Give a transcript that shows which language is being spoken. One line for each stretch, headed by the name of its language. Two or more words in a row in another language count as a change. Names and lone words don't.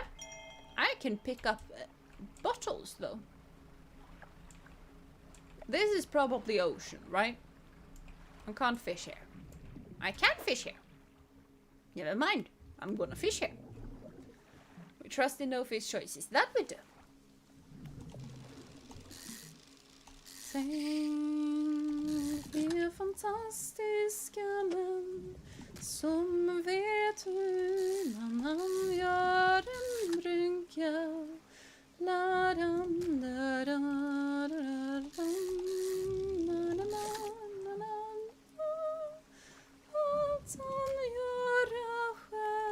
English: I can pick up bottles though. This is probably ocean, right? I can't fish here. I can fish here. Never mind. I'm gonna fish here. We trust in no fish choices. That we do.
Swedish: Tänk det fantastiska land som vet hur man gör en brygga. La dam da da da dam. Allt han göra själv.